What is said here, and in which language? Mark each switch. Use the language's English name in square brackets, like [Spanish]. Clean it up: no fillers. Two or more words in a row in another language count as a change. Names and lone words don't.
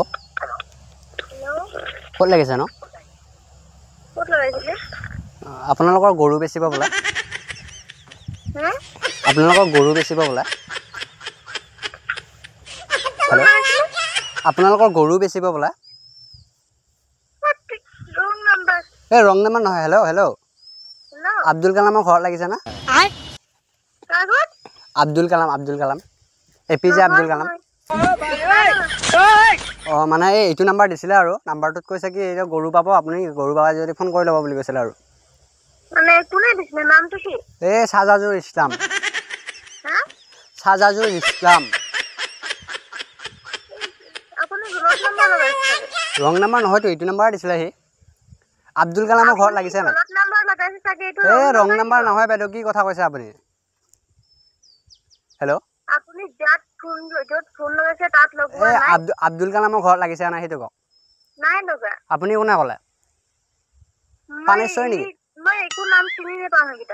[English] हेलो [Assamese] ক'ত লাগিছে ন ক'ত লগাইছিলে আপোনালোকৰ গৰু বেচিব বোলা [Bangla] হ্যাঁ [Assamese] আপোনালোকৰ গৰু বেচিব বোলা হেল্ল' আপোনালোকৰ গৰু বেচিব বোলা [English] wrong number [Assamese] এই [English] wrong number [Assamese] নহয় হেল্ল' হেল্ল' আব্দুল কালামৰ ঘৰত লাগিছে না কাগজ আব্দুল কালাম এপিজে আব্দুল কালাম মানে এইটো নাম্বাৰ দিছিলে আৰু নাম্বাৰটোত কৈছে কি এই গৰু পাব আপুনি গৰু পাবা যদি ফোন কৰি ল'ব বুলি কৈছিলে আৰু মানে কোনে দিছিলে নামটো কি এই সাজাজুল ইসলাম [Bangla] হ্যাঁ [Assamese] সাজাজুল ইসলাম আপুনি [English] wrong number [Assamese] লগাইছিলে [English] wrong number [Assamese] নহয়তো এইটো নাম্বাৰ দিছিলে সি আব্দুল কালামৰ ঘৰত লাগিছে নাই [English] wrong number [Assamese] লগাইছে চাগে এইটো এই [English] wrong number [Assamese] নহয় বাইদেউ কি কথা কৈছে আপুনি হেল্ল' আপুনি য'ত ফোন লগাইছে তাত লগোৱা এই নাই আব্দুল কালামৰ ঘৰত লাগিছে নাই সেইটো কওক নাই লগা আপুনি কোনে ক'লে পানেশ্বৰী নেকি মই একো নাম চিনি নাপাওঁ সেইকেইটা